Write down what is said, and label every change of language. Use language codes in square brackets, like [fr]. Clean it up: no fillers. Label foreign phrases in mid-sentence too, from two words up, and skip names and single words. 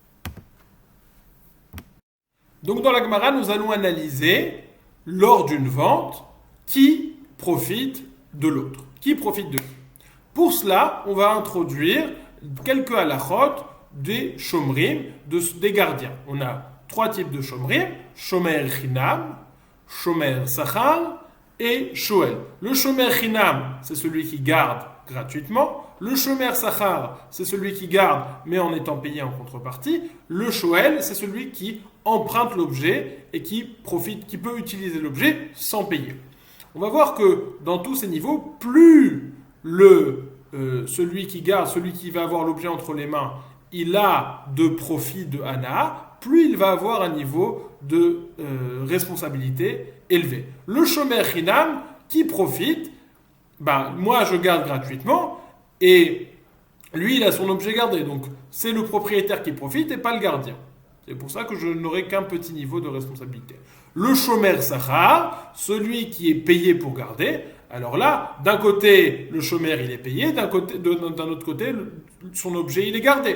[fr] Donc dans la Gemara, nous allons analyser, lors d'une vente, qui profite de l'autre. Qui profite de qui? Pour cela, on va introduire quelques halachot des shomrim, des gardiens. On a 3 types de shomrim, [he] שומר חינם, שומר שכר, [fr] et shoel. [he] Le שומר חינם, [fr] c'est celui qui garde gratuitement. Le [he] שומר שכר, [fr] c'est celui qui garde, mais en étant payé en contrepartie. Le shoel, c'est celui qui emprunte l'objet et qui peut utiliser l'objet sans payer. On va voir que dans tous ces niveaux, plus celui qui garde, celui qui va avoir l'objet entre les mains, il a de profit de hana, plus il va avoir un niveau de responsabilité élevé. Le [he] שומר חינם [fr] qui profite, moi je garde gratuitement et lui il a son objet gardé. Donc c'est le propriétaire qui profite et pas le gardien. C'est pour ça que je n'aurai qu'un petit niveau de responsabilité. Le [he] שומר שכר, [fr] celui qui est payé pour garder, alors là, d'un côté, le shomer il est payé, d'un autre côté, son objet il est gardé.